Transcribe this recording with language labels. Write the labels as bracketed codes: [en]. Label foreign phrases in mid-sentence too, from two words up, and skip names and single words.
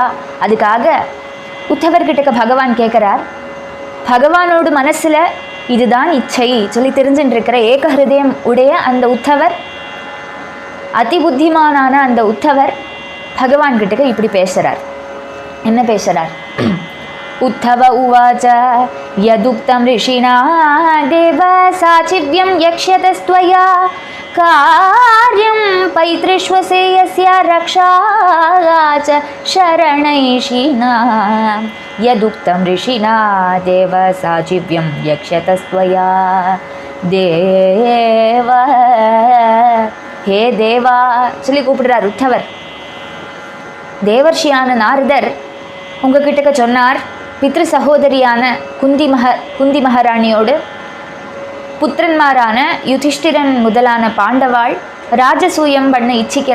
[ta] அதுக்காக உத்தவர்கிட்ட பகவான் கேட்குறார். பகவானோட மனசில் இதுதான் இச்சை சொல்லி தெரிஞ்சுட்டு இருக்கிற ஏக ஹிருதயம் உடைய அந்த உத்தவர், அதி புத்திமானான அந்த உத்தவர் பகவான் கிட்ட இப்படி பேசுகிறார். என்ன பேசுகிறார்? [sa] उद्धव उवाच यदुक्तं ऋषिणा देव साचिव्यं यक्ष्यतस्त्वया कार्यं पैतृष्वसेयस्य रक्षा च शरणैषिणा. यदुक्तं ऋषिणा देव साचिव्यं यक्ष्यतस्त्वया देव. हे देवा [ta] சொல்லி கூப்பிடுறார் உத்தவர். தேவர்ஷியான நாரதர் உங்ககிட்ட சொன்னார், பித்ரு சகோதரியான குந்தி மகாராணியோடு புத்திரன்மாரான யுதிஷ்டிரன் முதலான பாண்டவாள் ராஜசூயம் பண்ண இச்சிக்கிறா.